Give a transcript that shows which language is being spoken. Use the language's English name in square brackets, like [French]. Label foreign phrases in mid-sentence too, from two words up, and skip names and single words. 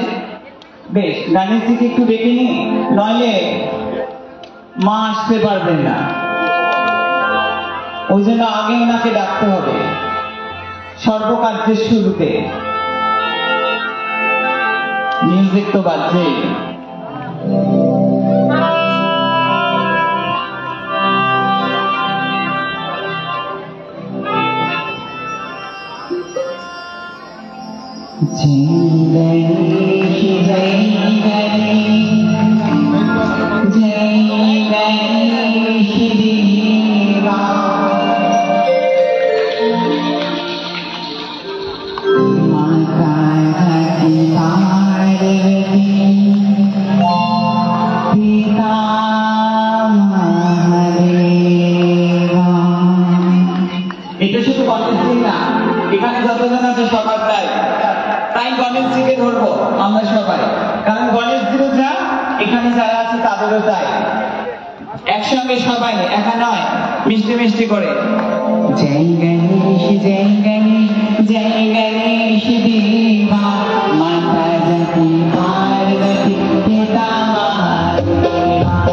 [Bangla] বেশ, গণেশজিকে একটু ডেকে নিয়ে, নইলে মা আসতে পারবেন না, ওই জন্য আগে ওনাকে ডাকতে হবে সর্বকার্যের শুরুতে। মিউজিক তো বাজছেই। [Hindi] जय गणेश देवा, माता पार्वती पिता महादेवा। [Bangla] এটা শুধু গণেশজি না, এখানে যতজন আছে সবার তাই, তাই গণেশজিকে ধরবো আমরা সবাই, কারণ গণেশজিরও যা, এখানে যারা আছে তাদেরও তাই। একসঙ্গে সবাই, একা নয়, মিষ্টি মিষ্টি করে [Hindi] जय गणेश जय गणेश जय गणेश देवा, माता जाती पार्वती पिता महादेवा।